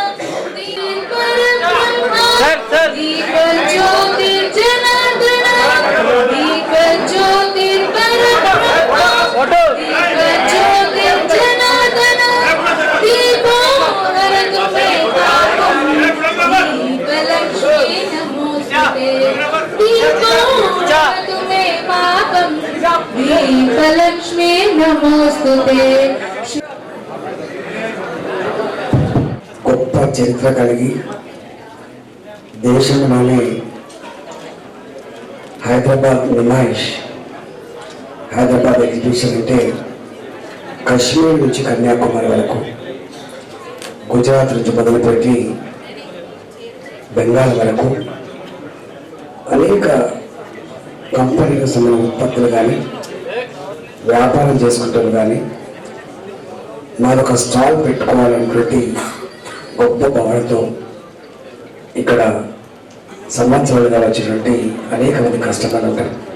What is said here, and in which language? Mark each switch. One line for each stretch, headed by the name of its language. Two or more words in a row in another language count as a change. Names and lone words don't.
Sanskrit: दीपज्योतिर्जनार्दन दीपज्योतिर्जनार्दन दीपो हरतु मे पापं दीपलक्ष्मी नमोस्तुते दीपो हरतु मे पापं दीपलक्ष्मी नमोस्तुते।
Telugu: గొప్ప చరిత్ర కలిగి దేశంలోనే హైదరాబాద్ నిమాయిష్, హైదరాబాద్ ఎగ్జిబిషన్ అంటే కశ్మీర్ నుంచి కన్యాకుమారి వరకు, గుజరాత్ నుంచి మొదలుపెట్టి బెంగాల్ వరకు అనేక కంపెనీలకు సంబంధించిన ఉత్పత్తులు కానీ వ్యాపారం చేసుకుంటారు కానీ మాదొక స్టాల్ పెట్టుకోవాలనేటువంటి గొప్ప భావనతో ఇక్కడ సంవత్సరాలుగా వచ్చినటువంటి అనేక మంది కస్టమర్లు ఉంటారు.